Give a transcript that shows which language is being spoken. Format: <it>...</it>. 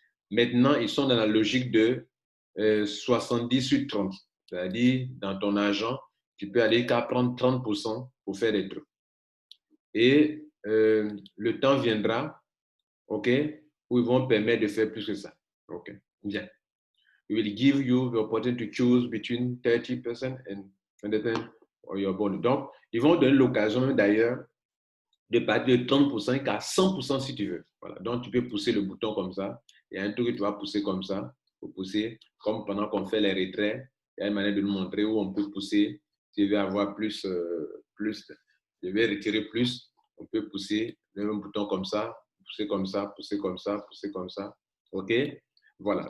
<fr>Maintenant, ils sont dans la logique de 70 sur 30. C'est-à-dire, dans ton argent, tu peux aller qu'à prendre 30% pour faire des trucs. Et le temps viendra, OK, où ils vont permettre de faire plus que ça. OK, bien.</fr> <en>It will give you the opportunity to choose between 30% and 100% of your bonus.</en> <fr>Donc, ils vont donner l'occasion d'ailleurs de partir de 30% qu'à 100% si tu veux. Voilà. Donc, tu peux pousser le bouton comme ça. Il y a un truc que tu vas pousser comme ça. Pour pousser, comme pendant qu'on fait les retraits, il y a une manière de nous montrer où on peut pousser. Si tu veux avoir plus, je vais retirer plus, on peut pousser le même bouton comme ça, pousser comme ça, pousser comme ça, pousser comme ça. OK? Voilà.</fr>